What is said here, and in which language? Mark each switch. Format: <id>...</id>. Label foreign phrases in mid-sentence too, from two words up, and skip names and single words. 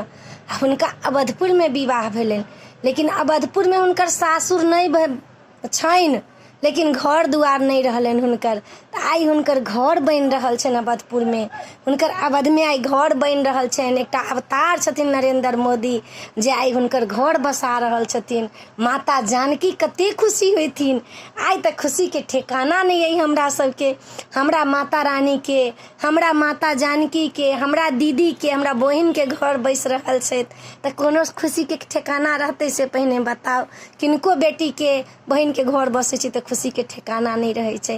<mai>हुनका अवधपुर में विवाह भेलनि, लेकिन अवधपुर में हुनकर सासुर नहीं छनि, लेकिन घर दुआर नहीं रहलनि हुनकर। तो आई हुनकर घर बन रहल छनि अवधपुर में, हुनकर अवध में आई घर बन रहल छनि। एकटा अवतार छथिन नरेंद्र मोदी, जे आई हुनकर घर बसा रहल छथिन। माता जानकी कते खुशी होथिन। आई तक खुशी के ठिकाना नहीं है हमरा सबके, हमरा माता रानी के, हमरा माता जानकी के, हमरा दीदी के, हमरा बहिन के घर बस रहल छथि। तो कोनो खुशी के ठिकाना रहते से पहले बताओ। किनको बेटी के बहन के घर बसे छै तो खुशी के ठिकाना नहीं रहे छै।</mai>